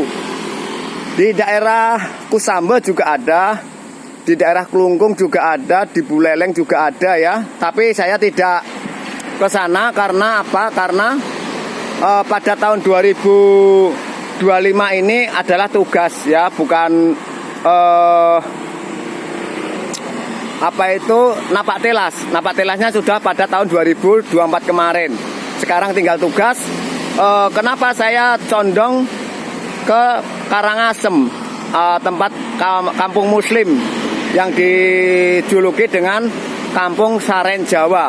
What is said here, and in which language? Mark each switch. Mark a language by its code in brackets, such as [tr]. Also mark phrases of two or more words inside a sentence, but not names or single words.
[id] Di daerah Kusamba juga ada, di daerah Klungkung juga ada, di Buleleng juga ada ya. Tapi saya tidak ke sana karena apa? Karena pada tahun 2025 ini adalah tugas ya, bukan napak telas. Napak telasnya sudah pada tahun 2024 kemarin. Sekarang tinggal tugas. Kenapa saya condong ke Karangasem, tempat kampung Muslim yang dijuluki dengan Kampung Saren Jawa.